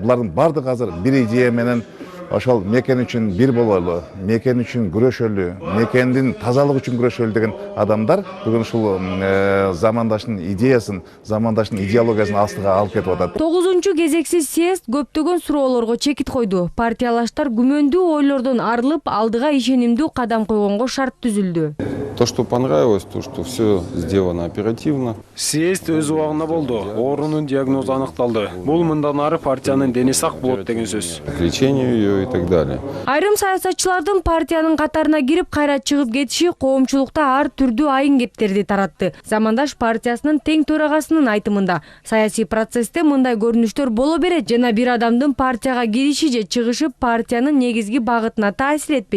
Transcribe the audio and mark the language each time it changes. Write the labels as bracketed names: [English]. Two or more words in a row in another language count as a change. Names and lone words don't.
[Kyrgyz] Булардын бардыгы азыр бир идея менен ошол мекен үчүн бир бололу, мекен үчүн күрөшөлү, мекендин тазалыгы үчүн күрөшөлү деген адамдар бүгүн ушул Замандаштын идеясын, Замандаштын идеологиясын астыга алып кетип атат. 9-чу кезексиз съезд көптөгөн суроолорго чекит койду. Партиялаштар күмөндүү ойлордон арылып, алдыга ишенимдүү кадам койгонго шарт түзүлдү. [Russian] То, что понравилось, то, что все сделано оперативно. [Kyrgyz] Съезд өз убагында болду. Оорунун диагнозу аныкталды. Бул мындан ары партиянын дени сак болот деген сөз. [Russian] К лечению ее и так далее. [Kyrgyz] Айрым саясатчылардын партиянын катарына кирип кайра чыгып кетиши коомчулукта ар түрдүү айын кептерди таратты. Замандаш партиясынын тең төрагасынын айтымында саясий процессте мындай көрүнүштөр боло берет жана бир адамдын партияга кириши же чыгышы партиянын негизги багытына таасир этпейт.